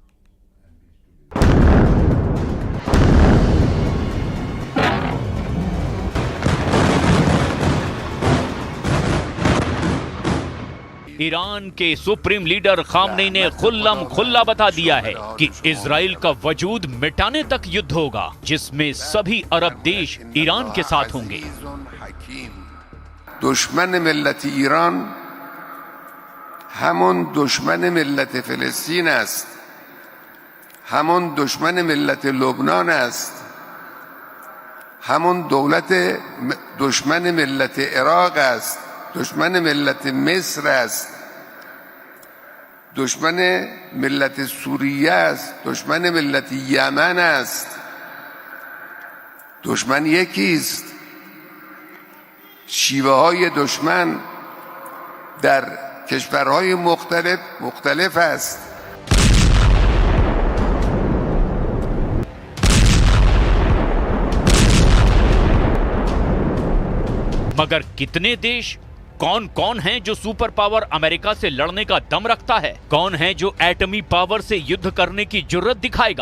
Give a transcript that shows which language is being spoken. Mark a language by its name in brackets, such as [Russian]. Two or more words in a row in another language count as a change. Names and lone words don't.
[Hindi] ईरान के [English] supreme leader [Hindi] खामनेई ने खुल्लम खुल्ला बता दिया है कि इजराइल का वजूद मिटाने तक युद्ध होगा, जिसमें सभी अरब देश ईरान के साथ होंगे। [Persian] دشمن ملت ایران همون دشمن ملت فلسطین است، همون دشمن ملت لبنان است، همون دشمن ملت عراق است، دشمن ملت مصر است، دشمن ملت سوریه است، دشمن ملت یمن است. دشمن یکی است، شیوه‌های دشمن در کشورهای مختلف است. [Hindi] मगर कितने देश, कौन कौन हैं जो [English] super power [Hindi] अमेरिका से लड़ने का दम रखता है? कौन है जो एटमी पावर से युद्ध करने की जुर्रत दिखाएगा?